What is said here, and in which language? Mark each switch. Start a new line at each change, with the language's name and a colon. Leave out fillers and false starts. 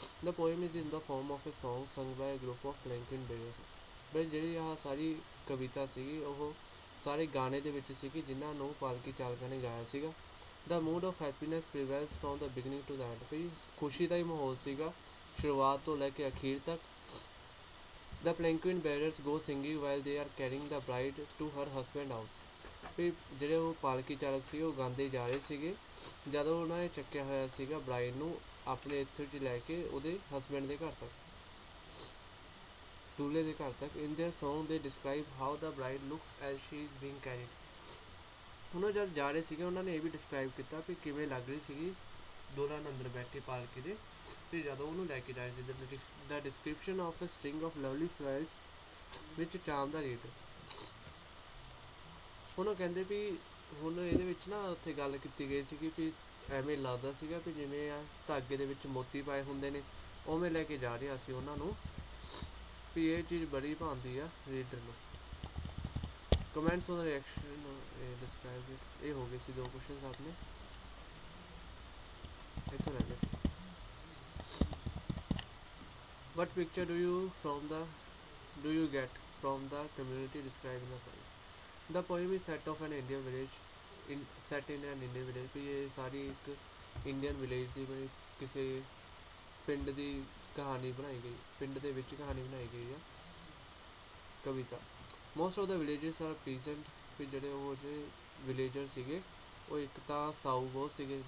English: The poem is in the form of a song sung by group of palanquin bearers.
Punjabi: ਬਈ ਜਿਹੜੀ ਆਹ ਸਾਰੀ ਕਵਿਤਾ ਸੀਗੀ ਉਹ ਸਾਰੇ ਗਾਣੇ ਦੇ ਵਿੱਚ ਸੀਗੀ ਜਿਨ੍ਹਾਂ ਨੂੰ ਪਾਲਕੀ ਚਾਲਕਾਂ ਨੇ ਗਾਇਆ ਸੀਗਾ।
English: The mood of happiness prevails from the beginning to the end.
Punjabi: ਵੀ ਖੁਸ਼ੀ ਦਾ ਹੀ ਮਾਹੌਲ ਸੀਗਾ ਸ਼ੁਰੂਆਤ ਤੋਂ ਲੈ ਕੇ ਅਖੀਰ ਤੱਕ।
English: The palanquin bearers go singing while they are carrying the bride to her husband house।
Punjabi: ਵੀ ਜਿਹੜੇ ਉਹ ਪਾਲਕੀ ਚਾਲਕ ਸੀ ਉਹ ਗਾਉਂਦੇ ਜਾ ਰਹੇ ਸੀਗੇ ਜਦੋਂ ਉਹਨਾਂ ਨੇ ਚੱਕਿਆ ਹੋਇਆ ਸੀਗਾ ਬਰਾਈਡ ਨੂੰ ਆਪਣੇ ਇੱਥੇ 'ਚ ਲੈ ਕੇ ਉਹਦੇ ਹਸਬੈਂਡ ਦੇ ਘਰ ਤੱਕ, ਦੂਲਹੇ ਦੇ ਘਰ ਤੱਕ।
English: In their song they describe how the bride looks as she is being carried.
Punjabi: ਹੁਣ ਉਹ ਜਦ ਜਾ ਰਹੇ ਸੀਗੇ ਉਹਨਾਂ ਨੇ ਇਹ ਵੀ ਡਿਸਕ੍ਰਾਈਬ ਕੀਤਾ ਵੀ ਕਿਵੇਂ ਲੱਗ ਰਹੀ ਸੀਗੀ ਦੁਲਹਨ ਅੰਦਰ ਬੈਠੀ ਪਾਲਕੀ ਦੇ ਤੇ ਜਦੋਂ ਉਹਨੂੰ ਲੈ ਕੇ ਜਾ ਰਹੇ ਸੀ।
English: The description of a string of lovely flowers which charm the rate.
Punjabi: ਹੁਣ ਉਹ ਕਹਿੰਦੇ ਵੀ ਹੁਣ ਇਹਦੇ ਵਿੱਚ ਨਾ ਉੱਥੇ ਗੱਲ ਕੀਤੀ ਗਈ ਸੀਗੀ ਵੀ ਐਵੇਂ ਲੱਗਦਾ ਸੀਗਾ ਵੀ ਜਿਵੇਂ ਆ ਧਾਗੇ ਦੇ ਵਿੱਚ ਮੋਤੀ ਪਾਏ ਹੁੰਦੇ ਨੇ ਉਵੇਂ ਲੈ ਕੇ ਜਾ ਰਿਹਾ ਸੀ ਉਹਨਾਂ ਨੂੰ। ਵੀ ਇਹ ਚੀਜ਼ ਬੜੀ ਭਾਉਂਦੀ ਆ ਰੀਡਰ ਨੂੰ।
English: Comments on reaction describe it.
Punjabi: ਇਹ ਹੋ ਗਏ ਸੀ 2 ਕੁਐਸਚਨਸ ਆਪਣੇ ਇੱਥੋਂ ਰਹਿ ਗਏ ਸੀ।
English: What picture do you get from the community described in the poem? The poem is set of an Indian village set in an Indian village।
Punjabi: ਵੀ ਇਹ ਸਾਰੀ ਇੱਕ Indian village ਦੀ ਬਣੀ ਕਿਸੇ ਪਿੰਡ ਦੀ ਕਹਾਣੀ ਬਣਾਈ ਗਈ, ਪਿੰਡ ਦੇ ਵਿੱਚ ਕਹਾਣੀ ਬਣਾਈ ਗਈ ਆ ਕਵਿਤਾ।
English: Most of the villages are peasant.
Punjabi: ਵੀ ਜਿਹੜੇ ਉਹ ਜਿਹੜੇ ਵਿਲੇਜਰ ਸੀਗੇ ਉਹ ਇੱਕ ਤਾਂ ਸਾਊ ਬਹੁਤ ਸੀਗੇ।